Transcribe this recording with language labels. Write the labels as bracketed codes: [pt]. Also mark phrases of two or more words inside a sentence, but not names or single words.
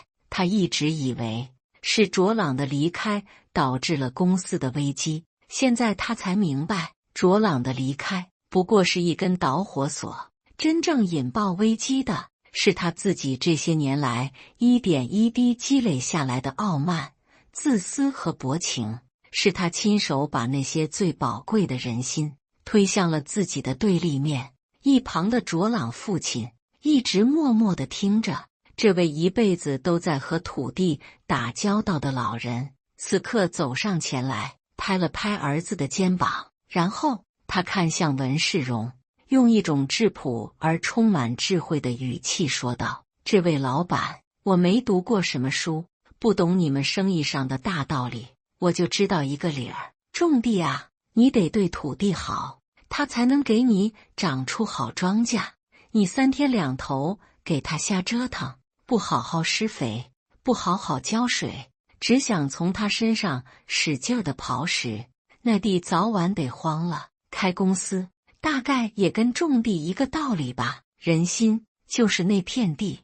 [zh] 他一直以為是卓朗的離開導致了公司的危機，現在他才明白，卓朗的離開不過是一根導火索，真正引爆危機的是他自己這些年來一點一滴積累下來的傲慢、自私和薄情，是他親手把那些最寶貴的人心推向了自己的對立面。一旁的卓朗父親一直默默地聽着，這位一輩子都在和土地打交道的老人，此刻走上前來，拍了拍兒子的肩膀，然後他看向文世榮，用一種質樸而充滿智慧的語氣說道：“這位老闆，我沒讀過什麼書，不懂你們生意上的大道理，我就知道一個理兒，種地啊，你得對土地好，它才能給你長出好莊稼。你3天2頭給它瞎折騰，不好好施肥，不好好澆水，只想從它身上使勁地刨食，那地早晚得荒了。開公司大概也跟種地一個道理吧，人心就是那片地。”